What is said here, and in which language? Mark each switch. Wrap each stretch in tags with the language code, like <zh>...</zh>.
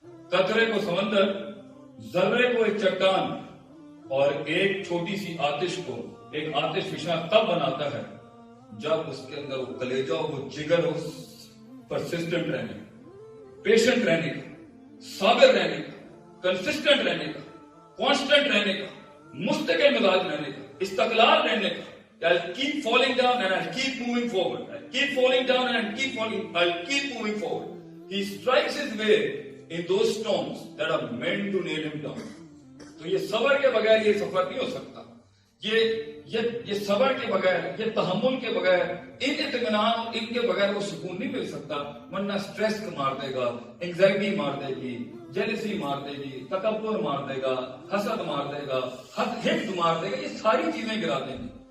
<ur>قطرے کو سمندر، ذرے کو ایک چٹان، اور ایک چھوٹی سی آتش کو ایک آتش فشاں تب بناتا ہے جب اس کے اندر وہ کلیجہ ہو، وہ جگر ہو، پرسسٹنٹ رہنے کا، پیشنٹ رہنے کا، صابر رہنے کا، کنسسٹنٹ رہنے کا، کانسٹنٹ رہنے کا، مستقل مزاج رہنے کا، استقلال رہنے کا۔</ur> <en>I'll keep falling down and I'll keep moving forward. I'll keep falling down and I'll keep moving forward. He strikes his way in those storms that are meant to nail him down.</en> <ur>تو یہ صبر کے بغیر یہ سفر نہیں ہو سکتا، یہ صبر کے بغیر، یہ تحمل کے بغیر، ان اطمینان اور ان کے بغیر وہ سکون نہیں مل سکتا، ورنہ سٹریس مار دے گا، انگزائٹی مار دے گی، جیلسی مار دے گی، تکبر مار دے گا، حسد مار دے گا، حقد مار دے گا، یہ ساری چیزیں گرا دیں گی۔</ur>